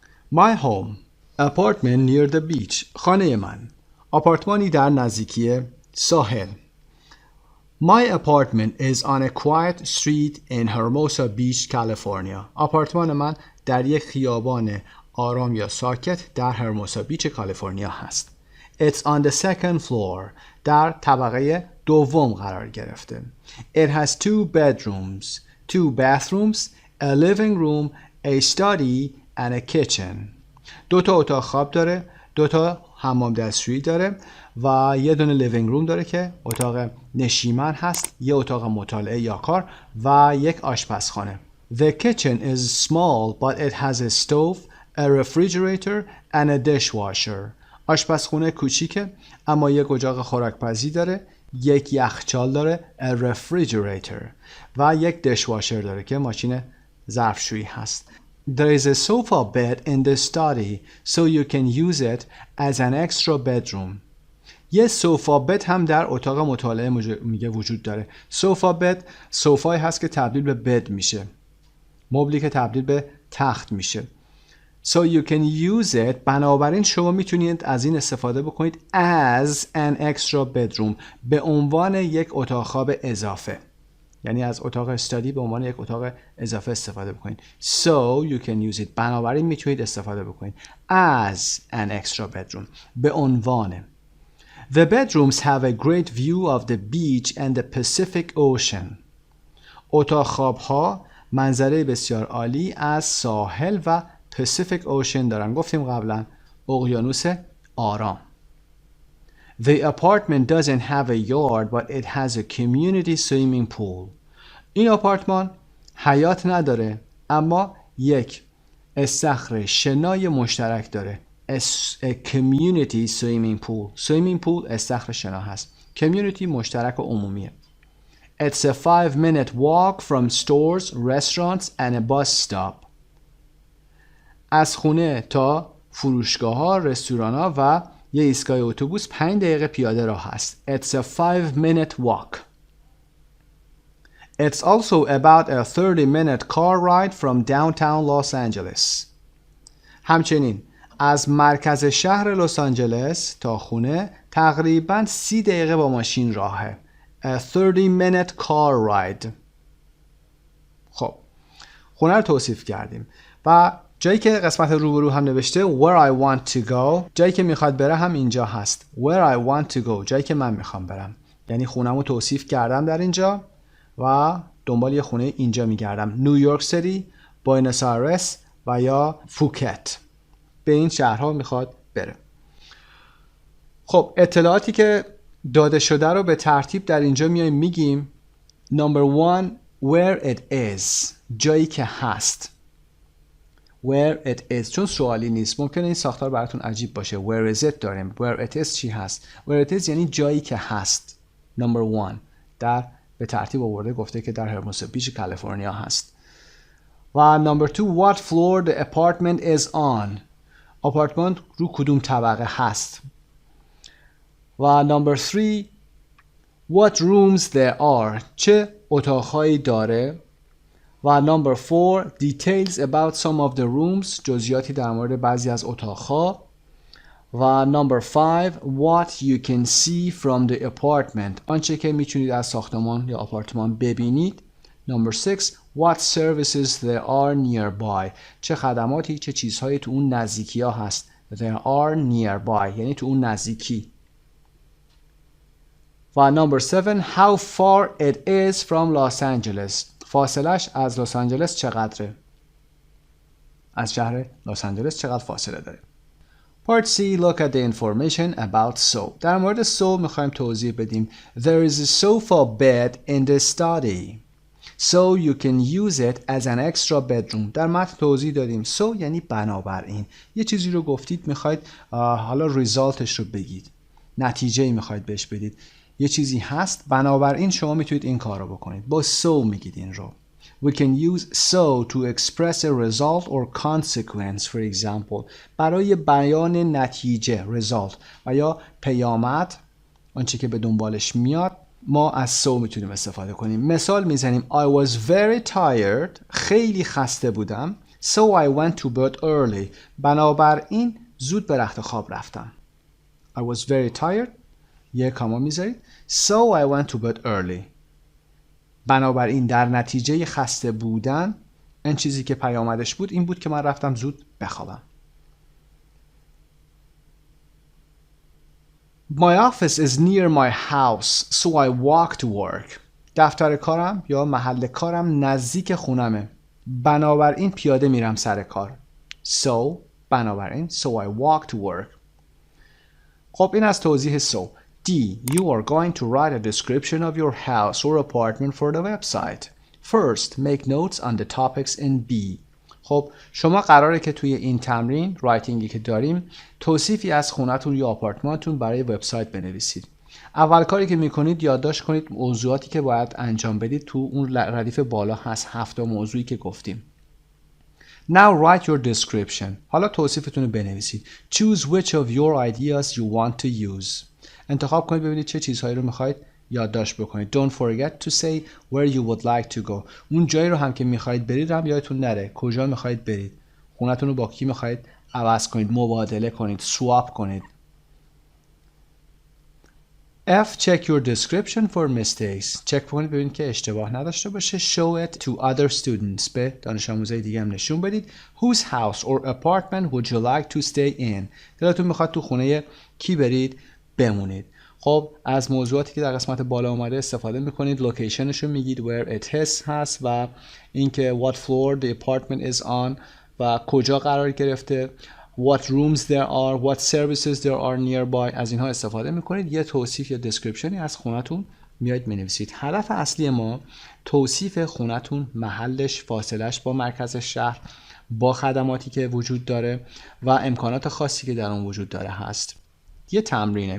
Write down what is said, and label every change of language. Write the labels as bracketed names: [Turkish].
[English] My home, apartment near the beach. [Persian] خانه من، آپارتمانی در نزدیکی ساحل. [English] My apartment is on a quiet street in Hermosa Beach, California. [Persian] آپارتمان من در یک خیابان آرام یا ساکت در هرموسا بیچ کالیفرنیا هست. [English] It's on the second floor. [Persian] در طبقه دوم قرار گرفته. [English] It has 2 bedrooms, 2 bathrooms, a living room, a study and a kitchen. [Persian] 2 تا اتاق خواب داره، 2 تا حمام دستشویی داره و یه دونه لیوینگ روم داره که اتاق نشیمن هست، یه اتاق مطالعه یا کار و یک آشپزخانه. [English] The kitchen is small but it has a stove, a refrigerator and a dishwasher. [Persian] آشپزخونه کوچیکه اما یک اجاق خوراکپزی داره، یک یخچال داره [English] a refrigerator [Persian] و یک dishwasher داره که ماشین ظرفشویی هست. [English] There is a sofa bed in the study so you can use it as an extra bedroom. [Persian] یه سوفا بد هم در اتاق مطالعه میگه وجود داره. سوفا بد سوفایی هست که تبدیل به بد میشه، مبلی که تبدیل به تخت میشه. [English] So you can use it. [Persian] بنابراین شما میتونید از این استفاده بکنید [English] as an extra bedroom، [Persian] به عنوان یک اتاق خواب اضافه. یعنی از اتاق استادی به عنوان یک اتاق اضافه استفاده بکنید. [English] So you can use it. [Persian] بنابراین میتونید استفاده بکنید [English] as an extra bedroom، [Persian] به عنوان. [English] The bedrooms have a great view of the beach and the Pacific Ocean. [Persian] اتاق خواب‌ها منظره بسیار عالی از ساحل و Pacific Ocean دارن. گفتیم قبلا اقیانوس آرام. [English] The apartment doesn't have a yard but it has a community swimming pool. [Persian] این آپارتمان حیاط نداره اما یک استخر شنای مشترک داره. [English] A community swimming pool. Swimming pool [Persian] استخر شنا هست. Community مشترک و عمومیه. [English] It's a 5-minute walk from stores, restaurants and a bus stop. [Persian] از خونه تا فروشگاه ها، رستوران ها و یه ایستگاه اتوبوس 5 دقیقه پیاده راه هست. [English] It's a 5-minute walk. It's also about a 30-minute car ride from downtown Los Angeles. [Persian] همچنین از مرکز شهر لس آنجلس تا خونه تقریباً 30 دقیقه با ماشین راهه. [English] A 30-minute car ride. [Persian] خب خونه رو توصیف کردیم و جایی که قسمت روبرو هم نوشته [English] where I want to go، [Persian] جایی که میخواد بره هم اینجا هست. [English] where I want to go، [Persian] جایی که من میخوام برم. یعنی خونمو توصیف کردم در اینجا و دنبال یه خونه اینجا میگردم. نیویورک سیتی، بوئنوس آیرس و یا فوکت. به این شهرها میخواد بره. خب اطلاعاتی که داده شده رو به ترتیب در اینجا میایم میگیم. [English] Number 1 where it is، [Persian] جایی که هست. [English] Where it is [Persian] چون سوالی نیست، ممکنه این ساختار براتون عجیب باشه. [English] Where is it [Persian] داریم، [English] where it is [Persian] چی هست. [English] Where it is [Persian] یعنی جایی که هست. Number 1 در به ترتیب آورده، گفته که در هرموسا بیچ کالیفرنیا هست. [English] و Number 2 what floor the apartment is on، [Persian] آپارتمان رو کدوم طبقه هست. [English] و Number 3 what rooms there are، [Persian] چه اتاقهایی داره. [English] و Number 4 details about some of the rooms، [Persian] جزئیاتی در مورد بعضی از اتاقها. و [English] Number 5 what you can see from the apartment، [Persian] آنچه که میتونید از ساختمان یا آپارتمان ببینید. [English] Number 6 what services there are nearby، [Persian] چه خدماتی، چه چیزهایی تو اون نزدیکی ها هست. [English] There are nearby [Persian] یعنی تو اون نزدیکی. و [English] Number 7 how far it is from Los Angeles، [Persian] فاصلش از لس آنجلس چقدره، از شهر لس آنجلس چقدر فاصله داره. [English] Part C look at the information about so. [Persian] در مورد so میخوایم توضیح بدیم. [English] There is a sofa bed in the study. So you can use it as an extra bedroom. [Persian] در متن توضیح دادیم so یعنی بنابراین. یه چیزی رو گفتید میخواید حالا ریزالتش رو بگید. نتیجه‌ای میخواید بهش بدید. یه چیزی هست بنابراین شما میتونید این کار رو بکنید. با so میگید این رو. [English] We can use so to express a result or consequence, for example. [Persian] برای بیان نتیجه result و یا پیامد آنچه که به دنبالش میاد ما از so میتونیم استفاده کنیم. مثال میزنیم [English] I was very tired. [Persian] خیلی خسته بودم. [English] So I went to bed early. [Persian] بنابراین زود به رخت خواب رفتم. [English] I was very tired. [Persian] یه کاما میذارید. [English] So I went to bed early. [Persian] بنابراین در نتیجه خسته بودن این چیزی که پیامدش بود این بود که من رفتم زود بخوابم. My office is near my house, so I walk to work. دفتر کارم یا محل کارم نزدیک خونمه. بنابراین پیاده میرم سر کار. [English] So [Persian] بنابراین [English] so I walk to work. [Persian] خب این از توضیح so. D. [English] You are going to write a description of your house or apartment for the website. First, make notes on the topics in B. [Persian] خب شما قراره که توی این تمرین رایتینگی که داریم توصیفی از خونتون یا آپارتمانتون برای وبسایت بنویسید. اول کاری که میکنید یادداشت کنید موضوعاتی که باید انجام بدید. تو اون ردیف بالا هست 7 موضوعی که گفتیم. [English] Now write your description. [Persian] حالا توصیفتون رو بنویسید. [English] Choose which of your ideas you want to use. [Persian] انتخاب کنید ببینید چه چیزهایی رو میخواید یادداشت بکنید. [English] Don't forget to say where you would like to go. [Persian] اون جایی رو هم که میخواید برید هم یادتون نره. کجا میخواید برید؟ خونتون رو با کی میخواید عوض کنید، مبادله کنید، سواب کنید. F. [English] Check your description for mistakes. [Persian] چک کنید ببینید که اشتباه نداشته باشه. [English] Show it to other students. [Persian] به دانش آموزای دیگه هم نشون بدید. [English] Whose house or apartment would you like to stay in? [Persian] دلتون میخواد تو خونه کی برید بمونید. خب از موضوعاتی که در قسمت بالا اومده استفاده میکنید. لوکیشنش رو میگید [English] where it is [Persian] هست و اینکه [English] what floor the apartment is on [Persian] و کجا قرار گرفته. [English] What rooms there are, what services there are nearby. [Persian] از اینها استفاده میکنید. یه توصیف یا descriptionی از خونتون میاد مینویسید. هدف اصلی ما توصیف خونتون، محلش، فاصلش با مرکز شهر، با خدماتی که وجود داره و امکانات خاصی که در اون وجود داره هست. یه تمرینه.